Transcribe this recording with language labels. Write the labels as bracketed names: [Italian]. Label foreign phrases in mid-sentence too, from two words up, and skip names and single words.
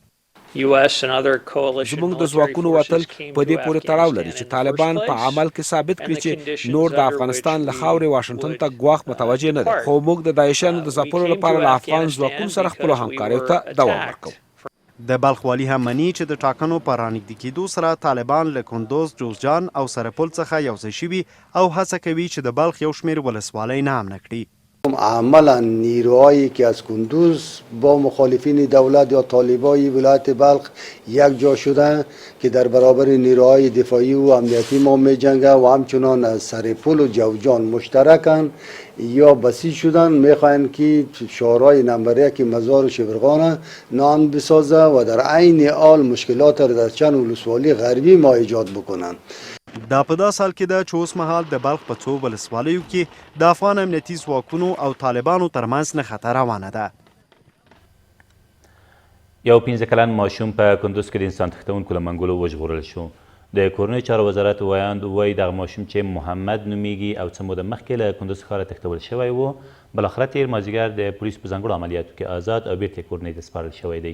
[Pashto] زموږ د ځواکونو وتل په دې پورې تړاو لري چې طالبان په عمل کې ثابت کړي چې نور د افغانستان له خاورې واشنګټن ته ګواښ متوجه نه دي خو موږ د داعشیانو د ځپلو لپاره له افغان ځواکونو سره خپلو همکاریو ته دوام ورکوو. د بلخ والي هم مني چې د ټاکنو په رانږدې کېدو سره طالبان له کندوز، جوزجان او سرپل څخه یوځای شوي او هڅه کوي چې د بلخ یو شمېر ولسوالۍ نام نه کړي. [Persian] عملا نیروهایی که از کندوز با مخالفین دولت یا طالبای ولایت بلخ یک جا شدند که در برابر نیروهای دفاعی و امنیتی ما می جنگند و همچنان از سرپل و جوزجان مشترکند یا بسیج شدند میخواهند که شهرهای نمبر 1 مزار و شبرغان نان بسازه و در عین حال مشکلات را در چند ولسوالی غربی ما ایجاد بکنند. [Pashto] دا په دا سال کې ده چې اوس مهال د بلخ په څو ولسوالیو کې د افغان امنیتي ځواکونو او طالبانو ترمنځ نښته روانه ده. یو 15 کلن ماشوم په کندوز کې د انسان تښتونکو له منګولو وژغورل شو. د کورنیو چارو وزارت ویاند وایي دغه ماشوم چې محمد نومیږي او څه موده مخکې له کندوز ښاره تښتول شوی و بالاخره تېر مازدیګر د پولیسو په ځانګړو عملیاتو کې آزاد او بیرته یې کورنۍ ته سپارل شوی دی.